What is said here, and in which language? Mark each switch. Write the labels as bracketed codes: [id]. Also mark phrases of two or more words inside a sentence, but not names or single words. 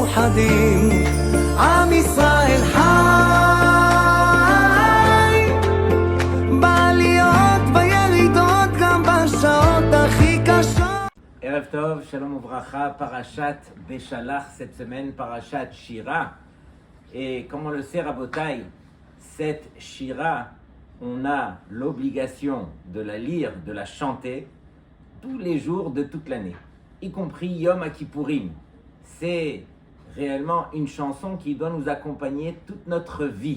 [he] מאוחדים, עם ישראל חי, בעליות וירידות גם בשעות הכי קשות. ערב טוב, שלום וברכה, פרשת בשלח, [fr] cette semaine, [he] פרשת שירה. [fr] Et comme on le sait, Rabotai, cette Shira, on a l'obligation de la lire, de la chanter tous les jours de toute l'année, y compris Yom Kippourim. C'est réellement une chanson qui doit nous accompagner toute notre vie.